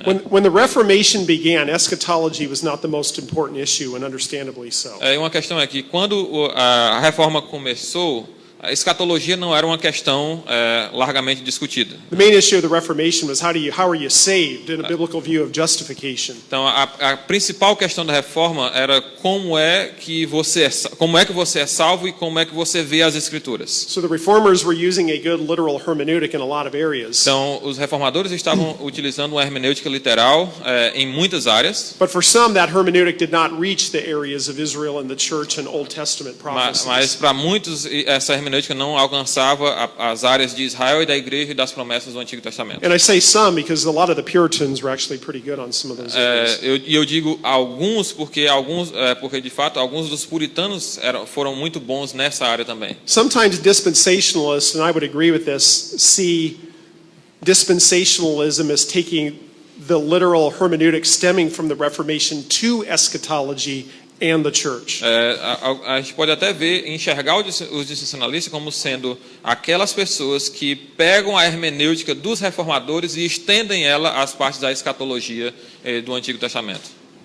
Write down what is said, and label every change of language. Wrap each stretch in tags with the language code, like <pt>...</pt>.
<en>When the Reformation began, eschatology was not the most important issue, and understandably so.</en> <pt>Uma questão é que quando a reforma começou, a escatologia não era uma questão largamente discutida.</pt> <en>The main issue of the Reformation was how are you saved in a biblical view of justification.</en> <pt>Então, a principal questão da reforma era como é que você é salvo e como é que você vê as escrituras.</pt> <en>So the reformers were using a good literal hermeneutic in a lot of areas.</en> <pt>Então, os reformadores estavam utilizando uma hermenêutica literal em muitas áreas.</pt> <en>But for some, that hermeneutic did not reach the areas of Israel and the church and Old Testament prophecies.</en> <pt>Mas para muitos essa hermenêutica não alcançava as áreas de Israel e da igreja e das promessas do Antigo Testamento.</pt> <en>And I say some because a lot of the Puritans were actually pretty good on some of those areas.</en> <pt>Eu digo alguns porque de fato alguns dos puritanos foram muito bons nessa área também.</pt> <en>Sometimes dispensationalists, and I would agree with this, see dispensationalism as taking the literal hermeneutic stemming from the Reformation to eschatology and the church.</en> <pt>A gente pode até enxergar os dispensacionalistas como sendo aquelas pessoas que pegam a hermenêutica dos reformadores e estendem ela às partes da escatologia do Antigo Testamento.</pt>